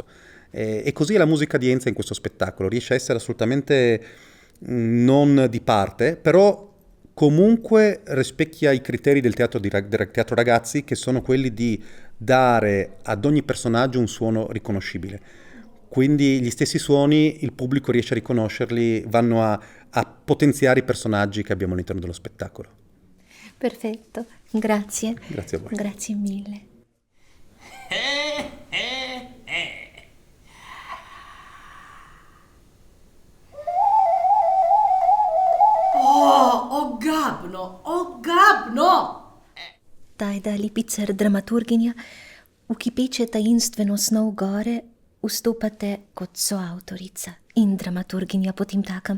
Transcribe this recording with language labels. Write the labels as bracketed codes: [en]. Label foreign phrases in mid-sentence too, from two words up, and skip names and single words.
[it] E così è la musica di Enza in questo spettacolo, riesce a essere assolutamente non di parte, però comunque rispecchia i criteri del teatro ragazzi, che sono quelli di dare ad ogni personaggio un suono riconoscibile. Quindi gli stessi suoni, il pubblico riesce a riconoscerli, vanno a potenziare i personaggi che abbiamo all'interno dello spettacolo. Perfetto, grazie. Grazie a voi. Grazie mille. Ogabno! [sl] Tajda Lipicer dramaturginja, v ki peče tajinstveno snov gore, vstopate kot soavtorica in dramaturginja potemtakem.